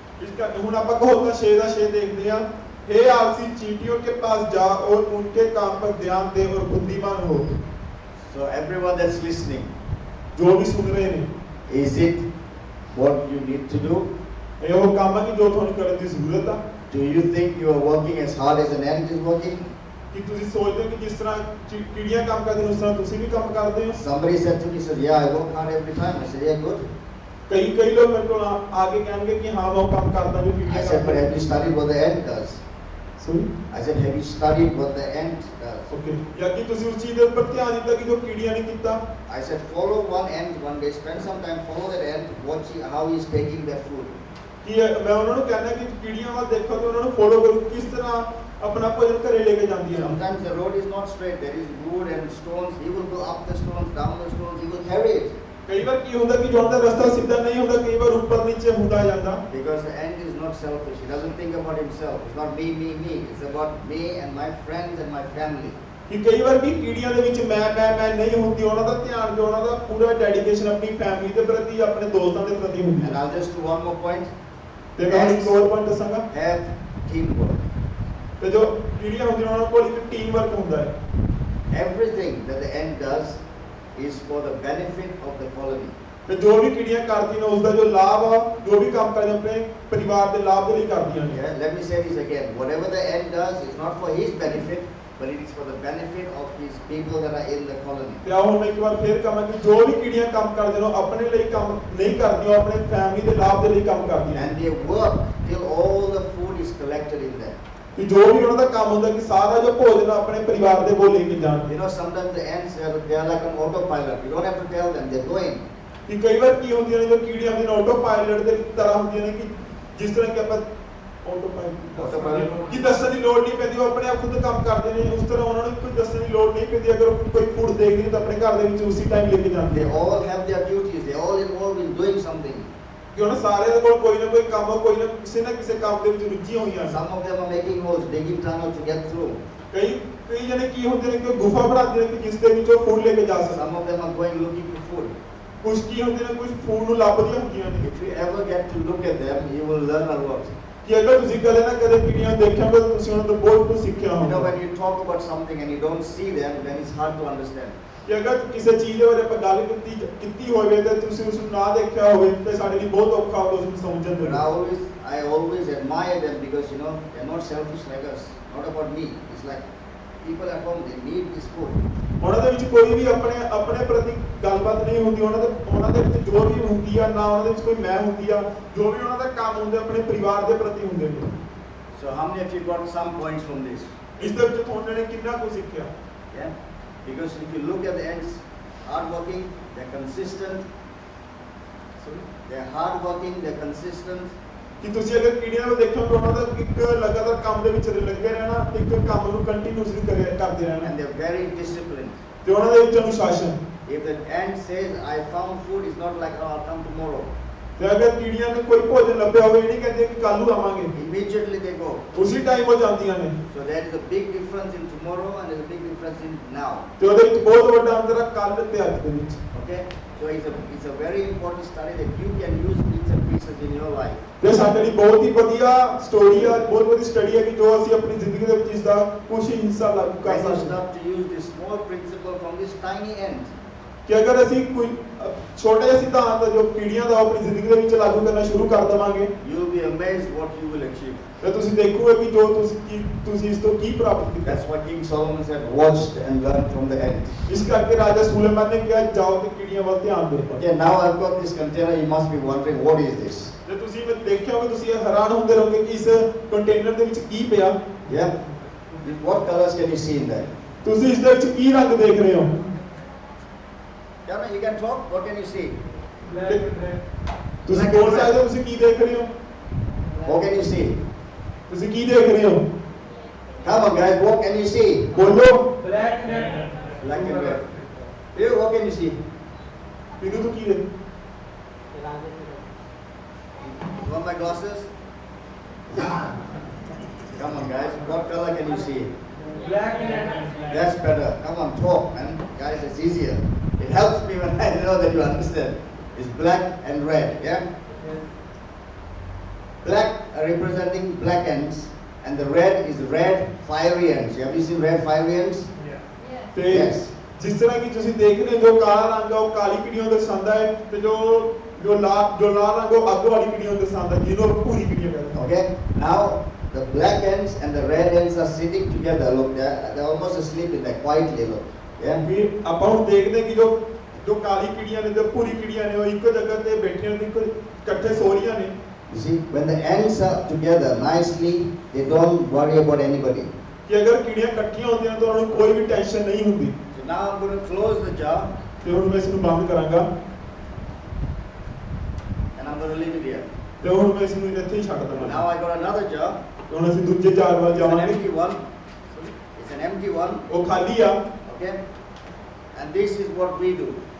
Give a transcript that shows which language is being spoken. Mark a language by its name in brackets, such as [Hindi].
[Punjabi] ਇਸ ਕਰਕੇ ਹੁਣ ਆਪਾਂ ਕਹੋਗਾ 6 ਦਾ 6 ਦੇਖਦੇ ਆ। [Hindi] हे आलसी चींटियों के पास जा और उनके काम पर ध्यान दे और बुद्धिमान हो। [English] So everyone that's listening, [Hindi] जो भी सुन रहे हैं, [English] is it what you need to do? [Punjabi] ਇਹ ਉਹ ਕੰਮ ਹੈ ਕਿ ਜੋ ਤੁਹਾਨੂੰ ਕਰਨ ਦੀ ਜ਼ਰੂਰਤ ਆ। [English] Do you think you are working as hard as an ant is working? [Punjabi] ਕਿ ਤੁਸੀਂ ਸੋਚਦੇ ਹੋ ਕਿ ਜਿਸ ਤਰ੍ਹਾਂ ਕੀੜੀਆਂ ਕੰਮ ਕਰਦੀਆਂ ਉਸ ਤਰ੍ਹਾਂ ਤੁਸੀਂ ਵੀ ਕੰਮ ਕਰਦੇ ਹੋ। [English] Somebody said to me, said, yeah, I work hard every time. I said, yeah, good. [Punjabi] ਕਈ ਲੋਕ ਮੇਰੇ ਕੋਲ ਆ ਕੇ ਕਹਿਣਗੇ ਕਿ ਹਾਂ ਮੈਂ ਉਹ ਕੰਮ ਕਰਦਾ ਜੋ [English] I [Punjabi] ਕੀੜੀਆਂ [English] said, but [Punjabi] ਕਰਦੀਆਂ। [English] have you studied what the ant does? Sorry? I said, have you studied what the ant does? Okay. [Punjabi] ਜਾਂ ਕਿ ਤੁਸੀਂ ਉਸ ਚੀਜ਼ ਦੇ ਉੱਪਰ ਧਿਆਨ ਦਿੱਤਾ ਕਿ ਜੋ ਕੀੜੀਆਂ ਨੇ ਕੀਤਾ। [English] I said, follow one ant one day, spend some time, follow that ant, watch how he is taking that food. [Punjabi] ਕਿ ਮੈਂ ਉਹਨਾਂ ਨੂੰ ਕਹਿੰਦਾ ਕਿ ਕੀੜੀਆਂ ਵੱਲ ਦੇਖੋ ਤੇ ਉਹਨਾਂ ਨੂੰ ਫੋਲੋ ਕਰੋ ਕਿਸ ਤਰ੍ਹਾਂ ਆਪਣਾ ਭੋਜਨ ਘਰੇ ਲੈ ਕੇ ਜਾਂਦੀਆਂ ਨੇ। [English] Sometimes the road is not straight, there is wood and stones, he will go up the stones, down the stones, he will carry it. [Punjabi] ਕਈ ਵਾਰ ਕੀ ਹੁੰਦਾ ਕਿ ਜੋ ਦਾ ਰਸਤਾ ਸਿੱਧਾ ਨਹੀਂ ਹੁੰਦਾ, ਕਈ ਵਾਰ ਉੱਪਰ ਨੀਚੇ ਹੁੰਦਾ ਜਾਂਦਾ। [English] Because the ant is not selfish, he doesn't think about himself, it's not me, me, me, it's about me and my friends and my family. [Punjabi] ਕਿ ਕਈ ਵਾਰ ਵੀ ਕੀੜੀਆਂ ਦੇ ਵਿੱਚ ਮੈਂ ਨਹੀਂ ਹੁੰਦੀ, ਉਹਨਾਂ ਦਾ ਧਿਆਨ ਜੋ ਉਹਨਾਂ ਦਾ ਪੂਰਾ ਡੈਡੀਕੇਸ਼ਨ ਆਪਣੀ ਫੈਮਿਲੀ ਦੇ ਪ੍ਰਤੀ ਆਪਣੇ ਦੋਸਤਾਂ ਦੇ ਪ੍ਰਤੀ ਹੁੰਦੀ [English] And [Punjabi] ਹੈ। [English] I'll just do one more point. [Punjabi] ਤੇ ਮੈਂ ਇੱਕ ਹੋਰ ਪੁਆਇੰਟ ਦੱਸਾਂਗਾ। [English] Have teamwork. [Punjabi] ਤੇ ਜੋ ਕੀੜੀਆਂ ਹੁੰਦੀਆਂ ਉਹਨਾਂ ਕੋਲ ਇੱਕ ਟੀਮ ਵਰਕ ਹੁੰਦਾ ਹੈ। [English] Everything that the ant does is for the benefit of the colony. [Punjabi] ਤੇ ਜੋ ਵੀ ਕੀੜੀਆਂ ਕਰਦੀਆਂ ਨੇ ਉਸ ਦਾ ਜੋ ਲਾਭ ਆ, ਜੋ ਵੀ ਕੰਮ ਕਰਦੇ ਆਪਣੇ ਪਰਿਵਾਰ ਦੇ ਲਾਭ ਦੇ ਲਈ ਕਰਦੀਆਂ ਨੇ। [English] Yeah, let me say this again. Whatever the ant does is not for his benefit, but it is for the benefit of his people that are in the colony. [Punjabi] ਤੇ ਹੁਣ ਮੈਂ ਇੱਕ ਵਾਰ ਫੇਰ ਕਹਾਂ ਕਿ ਜੋ ਵੀ ਕੀੜੀਆਂ ਕੰਮ ਕਰਦੇ ਨੇ ਆਪਣੇ ਲਈ ਕੰਮ ਨਹੀਂ ਕਰਦੀਆਂ, ਆਪਣੇ ਫੈਮਿਲੀ ਦੇ ਲਾਭ ਦੇ ਲਈ ਕੰਮ ਕਰਦੀਆਂ। [English] And they work till all the food is collected in there. [Punjabi] ਕਿ ਜੋ ਵੀ ਉਹਨਾਂ ਦਾ ਕੰਮ ਹੁੰਦਾ ਕਿ ਸਾਰਾ ਜੋ ਭੋਜਨ ਆਪਣੇ ਪਰਿਵਾਰ ਦੇ ਕੋਲ ਲੈ ਕੇ ਜਾਣ। [English] You know, sometimes the ants they are like an autopilot. You don't have to tell them, they're going. [Punjabi] ਕਿ ਕਈ ਵਾਰ ਕੀ ਹੁੰਦੀਆਂ ਨੇ ਜੋ ਕੀੜੀਆਂ ਹੁੰਦੀਆਂ ਨੇ ਆਟੋ ਪਾਇਲਟ ਦੇ ਤਰ੍ਹਾਂ ਹੁੰਦੀਆਂ ਨੇ ਕਿ ਜਿਸ ਤਰ੍ਹਾਂ ਕਿ ਆਪਾਂ [English] Autopilot. [Punjabi] ਕਿ ਦੱਸਣ ਦੀ ਲੋੜ ਨਹੀਂ ਪੈਂਦੀ, ਉਹ ਆਪਣੇ ਆਪ ਖੁਦ ਕੰਮ ਕਰਦੇ ਨੇ। ਉਸ ਤਰ੍ਹਾਂ ਉਹਨਾਂ ਨੂੰ ਕੋਈ ਦੱਸਣ ਦੀ ਲੋੜ ਨਹੀਂ ਪੈਂਦੀ, ਅਗਰ ਕੋਈ ਫੂਡ ਦੇਖਦੇ ਤਾਂ ਆਪਣੇ ਘਰ ਦੇ ਵਿੱਚ ਉਸੇ ਟਾਈਮ ਲੈ ਕੇ ਜਾਂਦੇ [English] They [Punjabi] ਆ। [English] all have their duties. They're all involved in doing something. [Punjabi] ਕਿ ਉਹਨਾਂ ਸਾਰਿਆਂ ਦੇ ਕੋਲ ਕੋਈ ਨਾ ਕੋਈ ਕੰਮ, ਕੋਈ ਨਾ ਕਿਸੇ ਕੰਮ ਦੇ ਵਿੱਚ ਰੁੱਝੀ ਹੋਈਆਂ ਨੇ। [English] Some of them are making holes, digging tunnels to get through. [Punjabi] ਕਈ ਜਣੇ ਕੀ ਹੁੰਦੇ ਨੇ ਕਿ ਗੁਫਾ ਬਣਾਉਂਦੇ ਨੇ ਕਿ ਜਿਸ ਦੇ ਵਿੱਚੋਂ ਫੂਡ ਲੈ ਕੇ ਜਾ ਸਕਣ। [English] Some of them are going looking for food. [Punjabi] ਕੁਝ ਕੀ ਹੁੰਦੇ ਨੇ, ਕੁਝ ਫੂਡ ਨੂੰ ਲੱਭਦੀਆਂ ਹੁੰਦੀਆਂ ਨੇ। [English] If you ever get to look at them, you will learn a lot. [Punjabi] ਕਿ ਅਗਰ ਤੁਸੀਂ ਕਦੇ ਨਾ ਕਦੇ ਕਿੜੀਆਂ ਦੇਖਿਆ ਤਾਂ ਤੁਸੀਂ ਉਹਨਾਂ ਤੋਂ ਬਹੁਤ ਕੁਝ ਸਿੱਖਿਆ [English] You know, [Punjabi] ਹੋਵੇਗਾ। [English] when you talk about something and you don't see them, then it's hard to understand. [Punjabi] ਕਿ ਅਗਰ ਕਿਸੇ ਚੀਜ਼ ਦੇ ਬਾਰੇ ਆਪਾਂ ਗੱਲ ਕੀਤੀ ਹੋਵੇ ਤੇ ਤੁਸੀਂ ਉਸ ਨੂੰ ਨਾ ਦੇਖਿਆ ਹੋਵੇ ਤੇ ਸਾਡੇ ਲਈ ਬਹੁਤ ਔਖਾ ਹੋਵੇ ਉਸ ਨੂੰ ਸਮਝਣ ਦੇ [English] But [Punjabi] ਲਈ। [English] I always admire them because, you know, they're not selfish like us. Not about me. It's like people at home, they need this food. [Punjabi] ਉਹਨਾਂ ਦੇ ਵਿੱਚ ਕੋਈ ਵੀ ਆਪਣੇ ਪ੍ਰਤੀ ਗੱਲਬਾਤ ਨਹੀਂ ਹੁੰਦੀ। ਉਹਨਾਂ ਦੇ ਵਿੱਚ ਜੋ ਵੀ ਹੁੰਦੀ ਆ, ਨਾ ਉਹਨਾਂ ਦੇ ਵਿੱਚ ਕੋਈ ਮੈਂ ਹੁੰਦੀ ਆ, ਜੋ ਵੀ ਉਹਨਾਂ ਦਾ ਕੰਮ ਹੁੰਦਾ ਆਪਣੇ ਪਰਿਵਾਰ ਦੇ ਪ੍ਰਤੀ ਹੁੰਦੇ ਨੇ। [English] So how many of you got some points from this? [Punjabi] ਇਸ ਦੇ ਵਿੱਚ ਉਹਨਾਂ ਨੇ ਕਿੰਨਾ ਕੁ ਸਿੱਖਿਆ? [English] Yeah? Because if you look at the ants, hardworking, they're consistent. They're hardworking, they're consistent. [Punjabi] ਕਿ ਤੁਸੀਂ ਅਗਰ ਕੀੜੀਆਂ ਨੂੰ ਦੇਖੋ ਤਾਂ ਉਹਨਾਂ ਦਾ ਇੱਕ ਲਗਾਤਾਰ ਕੰਮ ਦੇ ਵਿੱਚ ਲੱਗੇ ਰਹਿਣਾ, ਇੱਕ ਕੰਮ ਨੂੰ ਕੰਟੀਨਿਊਸਲੀ ਕਰਦੇ ਰਹਿਣਾ, [English] And they're very disciplined. [Punjabi] ਤੇ ਉਹਨਾਂ ਦੇ ਵਿੱਚ ਅਨੁਸ਼ਾਸਨ। [English] If the ant says, I found food, it's not like, oh, I'll come tomorrow. [Punjabi] ਤੇ ਅਗਰ ਕੀੜੀਆਂ ਨੂੰ ਕੋਈ ਭੋਜਨ ਲੱਭਿਆ ਹੋਵੇ, ਇਹ ਨਹੀਂ ਕਹਿੰਦੇ ਕਿ ਕੱਲ ਨੂੰ ਆਵਾਂਗੇ, [English] Immediately they go. [Punjabi] ਉਸੇ ਟਾਈਮ ਹੋ ਜਾਂਦੀਆਂ ਨੇ। [English] So there is a big difference in tomorrow and there's a big difference in now. [Punjabi] ਤੇ ਉਹਦੇ ਵਿੱਚ ਬਹੁਤ ਵੱਡਾ ਅੰਤਰ ਹੈ ਕੱਲ ਤੇ ਅੱਜ ਦੇ ਵਿੱਚ। [English] Okay? So it's a very important study that you can use bits and pieces in your life. [Punjabi] ਤੇ ਸਾਡੇ ਲਈ ਬਹੁਤ ਹੀ ਵਧੀਆ ਸਟੋਰੀ ਆ, ਬਹੁਤ ਵਧੀਆ ਸਟੱਡੀ ਹੈ ਕਿ ਜੋ ਅਸੀਂ ਆਪਣੀ ਜ਼ਿੰਦਗੀ ਦੇ ਵਿੱਚ ਇਸ ਦਾ ਕੁਝ ਹਿੱਸਾ ਲਾਗੂ ਕਰ [English] When you [Punjabi] ਸਕਦੇ ਹਾਂ। [English] start to use this small principle from this tiny ant, [Punjabi] ਕਿ ਅਗਰ ਅਸੀਂ ਕੋਈ ਛੋਟਾ ਜਿਹਾ ਸਿਧਾਂਤ ਜੋ ਕੀੜੀਆਂ ਦਾ ਆਪਣੀ ਜ਼ਿੰਦਗੀ ਦੇ ਵਿੱਚ ਲਾਗੂ ਕਰਨਾ ਸ਼ੁਰੂ ਕਰ ਦੇਵਾਂਗੇ, [English] you will be amazed what you will achieve. [Punjabi] ਤੇ ਤੁਸੀਂ ਦੇਖੋਗੇ ਕਿ ਜੋ ਤੁਸੀਂ ਇਸ ਤੋਂ ਕੀ ਪ੍ਰਾਪਤ ਕੀਤਾ। [English] That's what King Solomon said, watched and learned from the ant. [Punjabi] ਇਸ ਕਰਕੇ ਰਾਜਾ ਸੁਲੇਮਾਨ ਨੇ ਕਿਹਾ ਜਾਓ ਤੇ ਕੀੜੀਆਂ ਵੱਲ ਧਿਆਨ ਦਿਓ। [English] Okay, now I've got this container, you must be wondering, what is this? [Punjabi] ਜੇ ਤੁਸੀਂ ਮੈਂ ਦੇਖਿਆ ਹੋਵੇ ਤੁਸੀਂ ਹੈਰਾਨ ਹੁੰਦੇ ਰਹੋਗੇ ਕਿ ਇਸ ਕੰਟੇਨਰ ਦੇ ਵਿੱਚ ਕੀ ਪਿਆ। [English] Yeah? What colors can you see in there? [Punjabi] ਤੁਸੀਂ ਇਸ ਦੇ ਵਿੱਚ ਕੀ ਰੰਗ ਦੇਖ ਰਹੇ ਹੋ? [English] Yeah, you can talk, what can you see? [Punjabi] ਤੁਸੀਂ ਬੋਲ ਸਕਦੇ ਹੋ ਤੁਸੀਂ ਕੀ ਦੇਖ ਰਹੇ ਹੋ? [English] What can you see? [Punjabi] ਤੁਸੀਂ ਕੀ ਦੇਖ ਰਹੇ ਹੋ? [English] Come on guys, what can you see? [Punjabi] ਬੋਲੋ। [English] Black and red. You, what can you see? [Punjabi] ਮੈਨੂੰ ਤੂੰ ਕੀ ਦੇਖ? [English] You want my glasses? Come on guys, what color can you see? Black and red. That's better. Come on, talk, man. Guys, it's easier. It helps me when I know that you understand. It's black and red, yeah? Black representing black ants, and the red is red fiery ants. Have you seen red fiery ants? [Punjabi] ਤੇ [English] Yes. [Punjabi] ਜਿਸ ਤਰ੍ਹਾਂ ਕਿ ਤੁਸੀਂ ਦੇਖ ਰਹੇ ਹੋ ਜੋ ਕਾਲਾ ਰੰਗ ਆ ਉਹ ਕਾਲੀ ਕੀੜੀਆਂ ਨੂੰ ਦਰਸਾਉਂਦਾ ਹੈ ਤੇ ਜੋ ਲਾਲ ਰੰਗ ਉਹ ਅੱਗ ਵਾਲੀ ਕੀੜੀਆਂ ਨੂੰ ਦਰਸਾਉਂਦਾ ਜਿਹਨੂੰ ਆਪਾਂ ਭੂਰੀ ਕੀੜੀਆਂ ਕਹਿੰਦੇ ਹਾਂ। [English] Okay. Now the black ants and the red ants are sitting together. Look, they're almost asleep in there quietly. Look, yeah. [Punjabi] ਵੀ ਆਪਾਂ ਹੁਣ ਦੇਖਦੇ ਹਾਂ ਕਿ ਜੋ ਕਾਲੀ ਕੀੜੀਆਂ ਨੇ ਤੇ ਭੂਰੀ ਕੀੜੀਆਂ ਨੇ ਉਹ ਇੱਕੋ ਜਗ੍ਹਾ ਤੇ ਬੈਠੀਆਂ ਨੇ, ਇਕੱਠੇ ਸੋ ਰਹੀਆਂ ਨੇ। [English] You see, when the ants are together nicely, they don't worry about anybody. [Punjabi] ਕਿ ਅਗਰ ਕੀੜੀਆਂ ਇਕੱਠੀਆਂ ਹੁੰਦੀਆਂ ਤਾਂ ਉਹਨਾਂ ਨੂੰ ਕੋਈ ਵੀ ਟੈਨਸ਼ਨ ਨਹੀਂ ਹੁੰਦੀ। [English] So now I'm going to close the jar [Punjabi] ਤੇ ਹੁਣ ਮੈਂ ਇਸ ਨੂੰ ਬੰਦ ਕਰਾਂਗਾ [English] and I'm going to leave it here. [Punjabi] ਤੇ ਹੁਣ ਮੈਂ ਇਸ ਨੂੰ ਇੱਥੇ ਹੀ ਛੱਡ [English] Now [Punjabi] ਦਵਾਂਗਾ। [English] I got another jar. [Punjabi] ਤੇ ਹੁਣ ਅਸੀਂ ਦੂਜੇ ਚਾਰ ਵੱਲ [English] It's an [Punjabi] ਜਾਵਾਂਗੇ। [English] empty one. It's an empty one. [Punjabi] ਉਹ ਖਾਲੀ ਆ [English] Okay. And this is what we do.